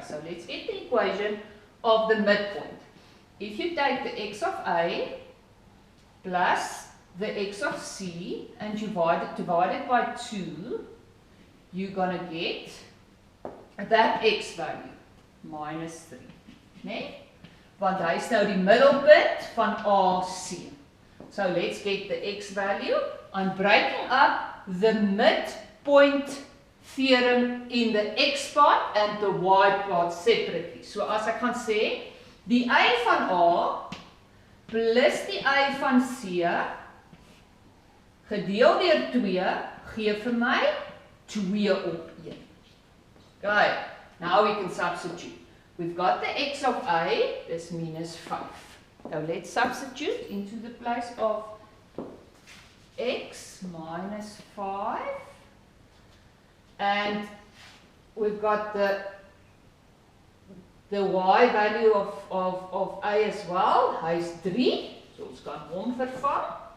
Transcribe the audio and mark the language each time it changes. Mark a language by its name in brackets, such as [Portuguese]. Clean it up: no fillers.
[English] So let's get the equation of the midpoint. If you take the x of A plus the x of C and divide it by 2, you're going to get that x value, minus 3. Nee? [Afrikaans] Want hy is nou die middelpunt van AC. [English] So let's get the x value. I'm breaking up the midpoint theorem in the x part and the y part separately. [Afrikaans] So as ek gaan sê, die y van A plus die y van C gedeel deur 2 gee vir my 2 op 1. [English] Okay, now we can substitute. We've got the x of A, is minus 5. Now let's substitute into the place of x minus 5. And we've got the y value of A as well. [Afrikaans] Hy is 3, so ons kan hom vervang.